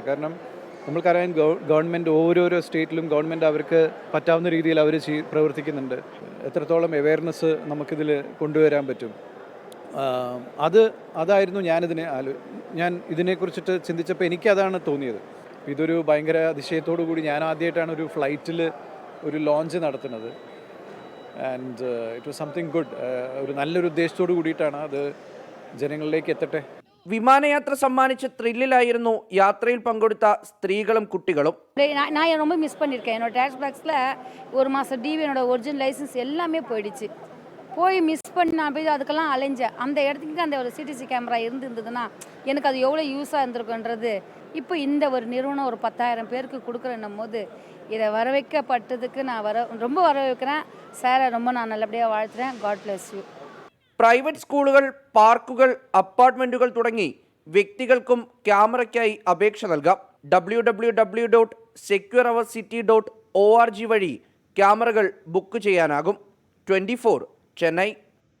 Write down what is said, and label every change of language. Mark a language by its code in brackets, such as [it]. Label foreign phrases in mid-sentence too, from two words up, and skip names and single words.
[ml] കാരണം നമ്മൾക്കറിയാൻ ഗവൺമെൻറ് ഓരോരോ സ്റ്റേറ്റിലും ഗവൺമെൻറ് അവർക്ക് പറ്റാവുന്ന രീതിയിൽ അവർ പ്രവർത്തിക്കുന്നുണ്ട്. എത്രത്തോളം അവെയർനെസ് നമുക്കിതിൽ കൊണ്ടുവരാൻ പറ്റും, അതായിരുന്നു ഞാൻ ഇതിനെക്കുറിച്ചിട്ട് ചിന്തിച്ചപ്പോൾ എനിക്കതാണ് തോന്നിയത്. ഇതൊരു ഭയങ്കര അതിശയത്തോടു കൂടി ഞാൻ ആദ്യമായിട്ടാണ് ഒരു ഫ്ലൈറ്റിൽ ഒരു ലോഞ്ച് നടത്തുന്നത്. [en] And it was something good. [ml] ഒരു നല്ലൊരു ഉദ്ദേശത്തോടു കൂടിയിട്ടാണ് അത് ജനങ്ങളിലേക്ക് എത്തട്ടെ. വിമാനയാത്ര സമ്മാനിച്ച ത്രില്ലിലായിരുന്നു യാത്രയിൽ പങ്കെടുത്ത സ്ത്രീകളും കുട്ടികളും. [ta] நான் ரொம்ப மிஸ் பண்ணியிருக்கேன். என்னோட டேக்ஸ் பேக்ஸில் ஒரு மாதம் டிவி, என்னோட [en] original license [ta] எல்லாமே போயிடுச்சு. போய் மிஸ் பண்ணி நான் போய் அதுக்கெல்லாம் அலைஞ்சேன். அந்த இடத்துக்கு அந்த ஒரு [en] CDC camera [ta] இருந்ததுன்னா எனக்கு அது எவ்வளோ யூஸாக இருந்திருக்குன்றது இப்போ இந்த ஒரு நிறுவனம் ஒரு 10,000 பேருக்கு கொடுக்குறேன்னும் போது இதை வரவைக்கப்பட்டதுக்கு நான் ரொம்ப வரவேற்கிறேன். சாரை ரொம்ப நான் நல்லபடியாக வாழ்த்துறேன். [en] God bless you. [ml] പ്രൈവറ്റ് സ്കൂളുകൾ, പാർക്കുകൾ, അപ്പാർട്ട്മെന്റുകൾ തുടങ്ങി വ്യക്തികൾക്കും ക്യാമറയ്ക്കായി അപേക്ഷ നൽകാം. www.secureourcity.org വഴി ക്യാമറകൾ ബുക്ക് ചെയ്യാനാകും. 24 ചെന്നൈ.